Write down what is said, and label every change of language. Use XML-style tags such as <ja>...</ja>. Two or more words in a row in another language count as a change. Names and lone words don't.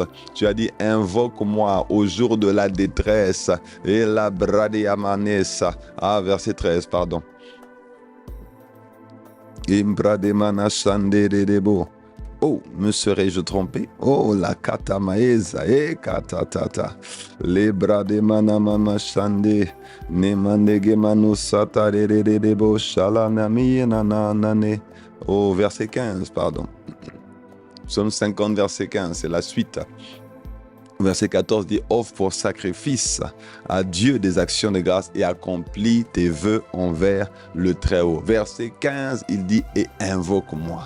<fr>Tu as dit, invoque-moi au jour de la détresse. Et la bradiamanessa. Ah, verset 13, pardon. Imbrademana sandedebo. Oh, me serais-je trompé? Oh, la katamaeza, katatata. Les bras de manamama shande, ne mandege manu satarerebo shalanami nananane. Oh, verset 15, pardon. Psaume 50, verset 15, c'est la suite. Verset 14 dit, offre pour sacrifice à Dieu des actions de grâce et accomplis tes vœux envers le Très-Haut. Verset 15, il dit, et invoque-moi.</fr>